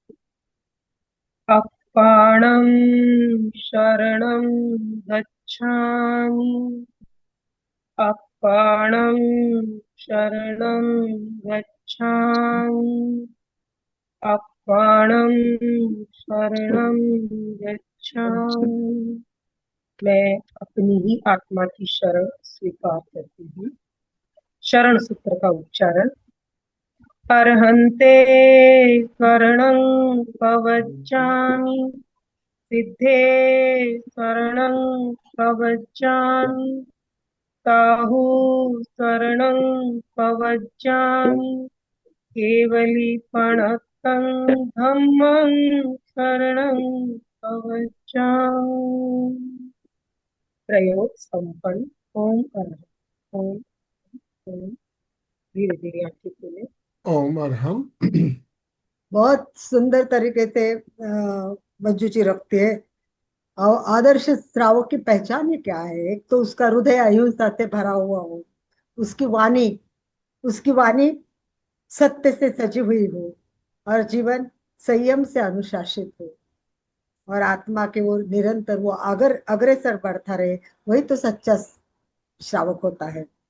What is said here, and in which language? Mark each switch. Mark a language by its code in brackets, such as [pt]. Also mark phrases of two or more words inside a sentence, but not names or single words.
[pra] अपाणं शरणं गच्छामि, अपाणं शरणं गच्छामि, अपाणं शरणं गच्छामि। [hi] मैं अपनी ही आत्मा की शरण स्वीकार करती हूँ। शरण सूत्र का उच्चारण। [pra] अर्हन्ते शरणं प्रवज्जामि, सिद्धे शरणं प्रवज्जामि, साहु शरणं प्रवज्जामि, केवलीपणतं धम्मं शरणं प्रवज्जामि। [hi] प्रयोग संपन्न। ओम अरहं। ओम ओम। धीरे धीरे आंखें खोलें। ओम अरहम। बहुत सुंदर तरीके से मंजू जी रखते हैं। और आदर्श श्रावक की पहचान ही क्या है? एक तो उसका हृदय अहिंसा से भरा हुआ हो, उसकी वाणी सत्य से सजी हुई हो, और जीवन संयम से अनुशासित हो, और आत्मा के वो निरंतर वो अग्रसर बढ़ता रहे, वही तो सच्चा श्रावक होता है।